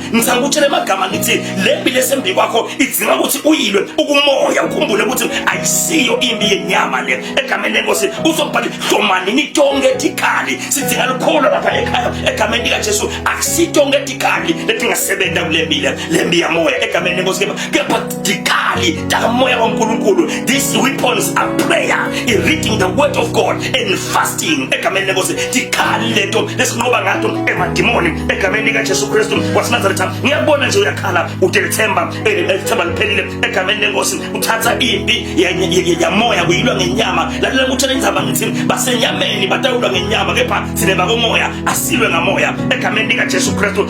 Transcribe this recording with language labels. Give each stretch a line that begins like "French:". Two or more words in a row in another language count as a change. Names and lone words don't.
Swati: Ngithanda ukutshela amagama ngithi lembi lesembi kwakho idzinga ukuthi uyilwe ukumoya, ukhumbule ukuthi ayisiyo imbi yenyama le. Egameni lenkosi uzobhali hlomani nitonke tikali sidzinga lukholo lapha ekhaya egameni lika Jesu. Akusitonke tikali letingasebenza kulembile lembi ya moya egameni lenkosi, kepha tikali tamoya kaNkulunkulu.
English: These weapons are prayer, in reading the word of God and fasting
Swati: egameni lenkosi. Tikali leto lesinqoba ngato emadimoni egameni lika Jesu Kristu waseNazaretha. Ngiyabona nje uyakhala utelethemba liphelile egameni lenkosi. Uthatha impi ya moya uyilwa ngenyama. Lalela ngutshela indzaba ngithi basenyameni batawulwa ngenyama, kepha sineba komoya asilwe ngamoya egameni lika Jesu Kristu.